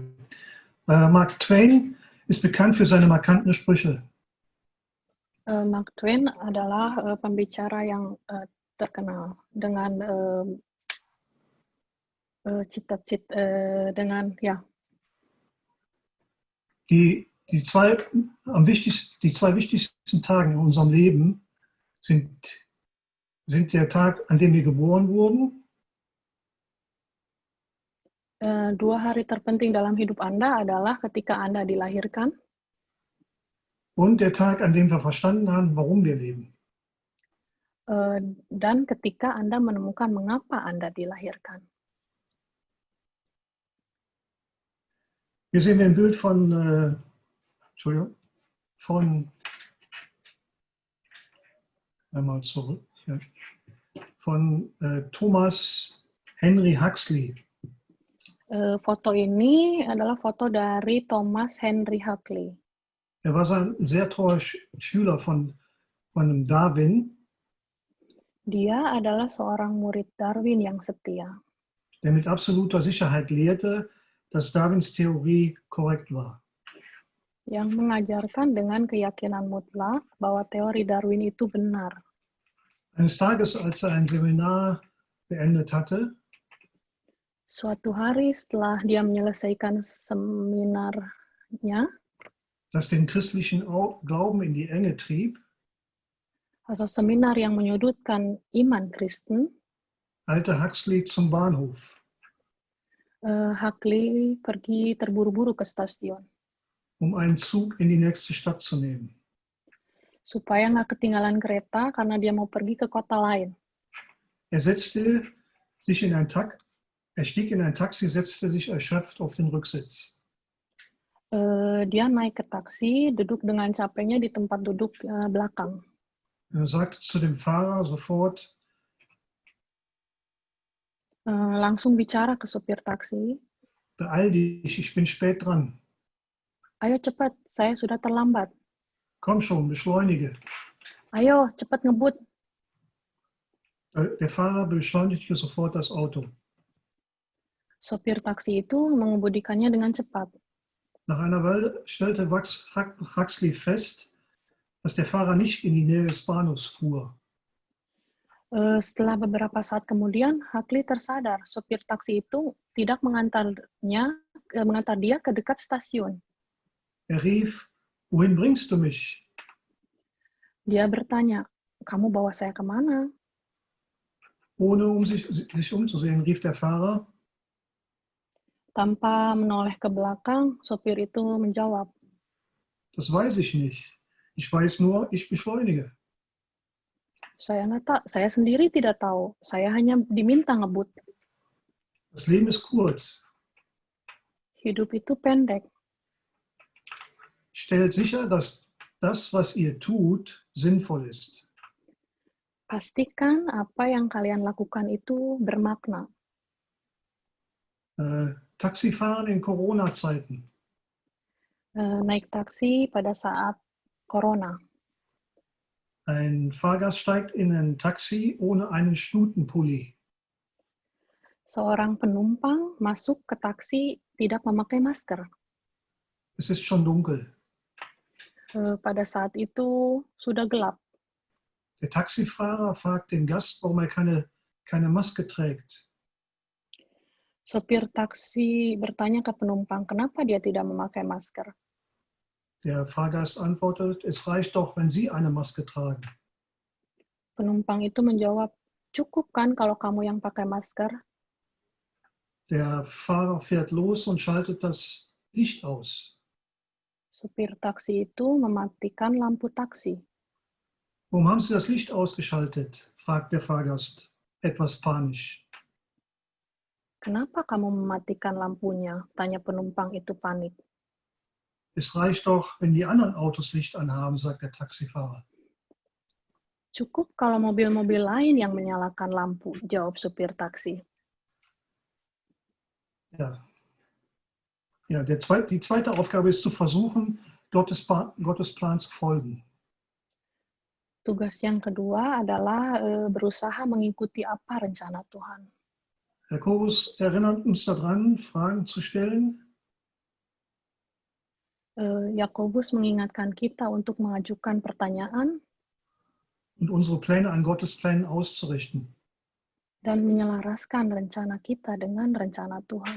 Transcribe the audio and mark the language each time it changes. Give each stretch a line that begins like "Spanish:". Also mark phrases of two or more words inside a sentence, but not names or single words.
German: Mark Twain ist bekannt für seine markanten Sprüche.
Indonesian: Mark Twain adalah pembicara yang terkenal dengan dengan ya.
German: Die zwei wichtigsten Tage in unserem Leben sind der Tag, an dem wir geboren wurden.
Indonesian: Dua hari terpenting dalam hidup Anda adalah ketika Anda dilahirkan.
German: Und der Tag, an dem wir verstanden haben, warum wir leben.
Indonesian: Dan ketika Anda menemukan mengapa Anda dilahirkan.
German: Hier sehen wir ein Bild von einmal zurück, ja, von Thomas Henry Huxley.
Indonesian: Foto ini adalah foto dari Thomas Henry Huxley.
German: Er war ein sehr treuer Schüler von Darwin.
Indonesian: Dia adalah seorang murid Darwin yang setia,
German: der mit absoluter Sicherheit lehrte, dass Darwins Theorie korrekt war.
Indonesian: yang mengajarkan dengan keyakinan mutlak bahwa teori Darwin itu benar.
German: Eines Tages, als er ein Seminar beendet hatte,
Indonesian: Suatu hari setelah dia menyelesaikan seminarnya,
German: das den christlichen Glauben in die Enge trieb,
Indonesian: atau seminar yang menyudutkan iman Kristen,
German: eilte Huxley zum Bahnhof.
Indonesian: Huxley pergi terburu-buru ke stasiun
German: um einen Zug in die nächste Stadt zu nehmen.
Indonesian: supaya nggak ketinggalan kereta karena dia mau pergi ke kota lain.
German: Er setzte sich in ein Er stieg in ein Taxi, setzte sich erschöpft auf den Rücksitz.
Indonesian: Dia naik ke taksi, duduk dengan capeknya di tempat duduk belakang.
German: Er sagte zu dem Fahrer sofort,
Indonesian: Langsung bicara ke supir taksi,
German: beeil dich, ich bin spät dran.
Indonesian: ayo cepat, saya sudah terlambat.
German: Komm schon, beschleunige.
Indonesian: Ayo, cepat ngebut.
German: Der Fahrer beschleunigte sofort das Auto.
Indonesian: Sopir taksi itu mengemudikannya dengan cepat.
German: Nach einer Weile stellte Huxley fest, dass der Fahrer nicht in die Nähe des Bahnhofs fuhr.
Indonesian: Setelah beberapa saat kemudian, Huxley tersadar sopir taksi itu tidak mengantar dia ke dekat stasiun.
German: Er rief, wohin bringst du mich?
Indonesian: Dia bertanya, kamu bawa saya kemana?
German: Ohne sich umzusehen, rief der Fahrer,
Indonesian: Tanpa menoleh ke belakang, sopir itu menjawab,
German: das weiß ich nicht. Ich weiß nur, ich beschleunige.
Indonesian: Saya sendiri tidak tahu. Saya hanya diminta ngebut.
German: Das Leben ist kurz.
Indonesian: Hidup itu pendek.
German: Stellt sicher, dass das, was ihr tut, sinnvoll ist.
Indonesian: Pastikan apa yang kalian lakukan itu bermakna.
German: Taxifahren in Corona-Zeiten.
Indonesian: Naik taksi pada saat Corona.
German: Ein Fahrgast steigt in ein Taxi ohne einen Stutenpulli.
Indonesian: Seorang penumpang masuk ke taksi tidak memakai masker.
German: Es ist schon dunkel.
Indonesian: Pada saat itu sudah gelap.
German: Der Taxifahrer fragt den Gast, warum er keine Maske trägt.
Indonesian: Sopir taksi bertanya ke penumpang, kenapa dia tidak memakai masker?
German: Der Fahrgast antwortet, es reicht doch, wenn Sie eine Maske tragen.
Indonesian: Penumpang itu menjawab, cukup kan kalau kamu yang pakai masker?
German: Der Fahrer fährt los und schaltet das Licht aus.
Indonesian: Supir taksi itu mematikan lampu taksi.
German: Warum haben Sie das Licht ausgeschaltet? Fragt der Fahrgast, etwas panisch.
Indonesian: Kenapa kamu mematikan lampunya? Tanya penumpang itu panik.
German: Es reicht doch, wenn die anderen Autos Licht anhaben, sagt der Taxifahrer.
Indonesian: Cukup kalau mobil-mobil lain yang menyalakan lampu, jawab supir taksi.
German: Ja. Ja, die zweite Aufgabe ist zu versuchen, Gottes Plan zu folgen.
Indonesian: Tugas yang kedua adalah berusaha mengikuti apa rencana Tuhan.
German: Jakobus erinnert uns daran, Fragen zu stellen.
Indonesian: Yakobus mengingatkan kita untuk mengajukan pertanyaan
German: und unsere Pläne an Gottes Plänen auszurichten.
Indonesian: Dan menyelaraskan rencana kita dengan rencana Tuhan.